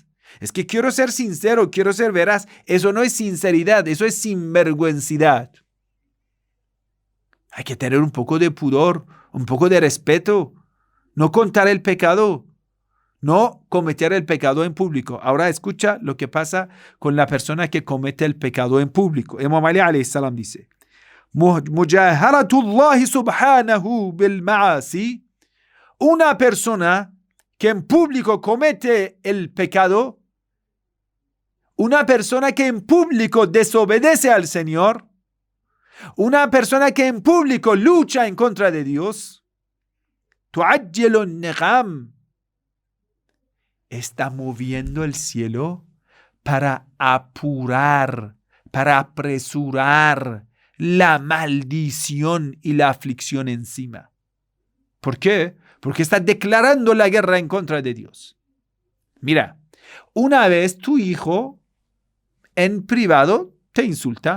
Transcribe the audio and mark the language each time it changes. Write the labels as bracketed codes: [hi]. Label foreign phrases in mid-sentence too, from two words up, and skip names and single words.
[es] Es que quiero ser sincero, quiero ser veraz. Eso no es sinceridad, eso es sinvergüencidad. Hay que tener un poco de pudor, un poco de respeto. No contar el pecado. No cometer el pecado en público. Ahora escucha lo que pasa con la persona que comete el pecado en público. [ar] إمام علي عليه السلام dice, مجاهرة الله سبحانه بالمعاصي. [es] Una persona que en público comete el pecado, una persona que en público desobedece al Señor, una persona que en público lucha en contra de Dios, [ar] تعجل النقم, [es] está moviendo el cielo para apurar, para apresurar la maldición y la aflicción encima. ¿Por qué? Porque está declarando la guerra en contra de Dios. Mira, una vez tu hijo en privado te insulta.